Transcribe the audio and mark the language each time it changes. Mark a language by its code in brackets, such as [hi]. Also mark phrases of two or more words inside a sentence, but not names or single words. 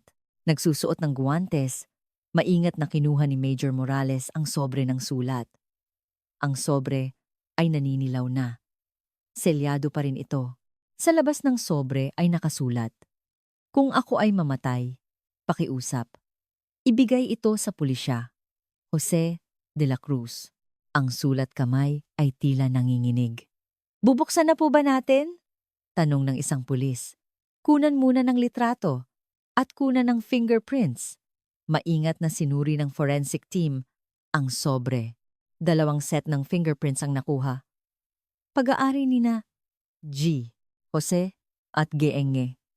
[tl] Nagsusuot ng guwantes, maingat na kinuha ni Major Morales ang sobre ng sulat. Ang sobre ay naninilaw na. Selyado pa rin ito. Sa labas ng sobre ay nakasulat, kung ako ay mamatay, pakiusap. Ibigay ito sa pulisya. Jose de la Cruz. Ang sulat kamay ay tila nanginginig. Bubuksan na po ba natin? Tanong ng isang pulis. Kunan muna ng litrato at kunan ng fingerprints. Maingat na sinuri ng [en] forensic team [tl] ang sobre. 2 set ng fingerprints ang nakuha. Pag-aari ni na G, Jose at Geenge.